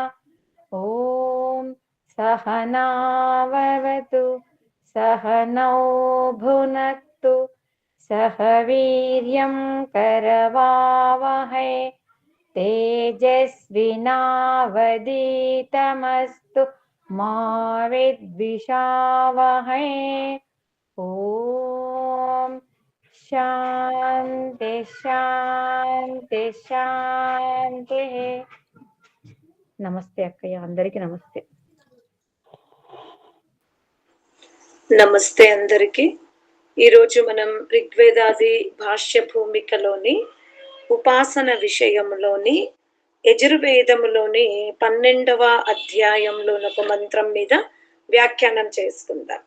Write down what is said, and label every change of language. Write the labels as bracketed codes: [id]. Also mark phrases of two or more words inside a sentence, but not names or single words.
[sa] ॐ सहनाववतु सहनौ भुनक्तु सह वीर्यं करवावहै तेजस्विनावधीतमस्तु मा विद्विषावहै। ॐ शान्ति शान्ति शान्ति। [te] నమస్తే అక్కయ్య, అందరికి నమస్తే. నమస్తే అందరికి. ఈరోజు మనం ఋగ్వేదాది భాష్య భూమికలోని ఉపాసన విషయంలోని యజుర్వేదములోని 12వ అధ్యాయంలోని ఒక మంత్రం మీద వ్యాఖ్యానం చేసుకుందాం.